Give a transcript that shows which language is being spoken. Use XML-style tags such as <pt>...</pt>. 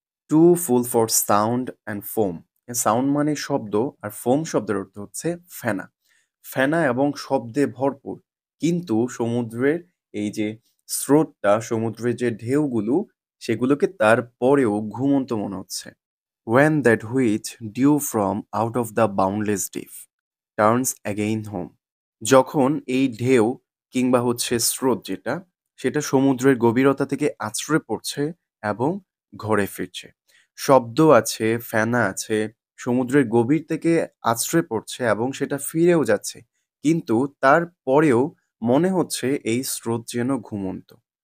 <bn>Two full for sound and foam, sound মানে শব্দ, আর foam শব্দের অর্থ হচ্ছে ফেনা। ফেনা এবং শব্দে ভরপুর, কিন্তু সমুদ্রের এই যে স্রোতটা, সমুদ্রের যে ঢেউগুলো, সেগুলোকে তারপরেও ঘুমন্ত মনে হচ্ছে।</bn> <en>when that which dew from out of the boundless deep turns again home.</en> <bn>যখন এই ঢেউ কিংবা হচ্ছে স্রোত যেটা, সেটা সমুদ্রের গভীরতা থেকে আছড়ে পড়ছে এবং ঘরে ফিরছে। শব্দ আছে, ফেনা আছে, সমুদ্রের গভীর থেকে আছড়ে পড়ছে এবং সেটা ফিরেও যাচ্ছে। কিন্তু তারপরেও মনে হচ্ছে এই স্রোত যেন ঘুমন্ত।</bn>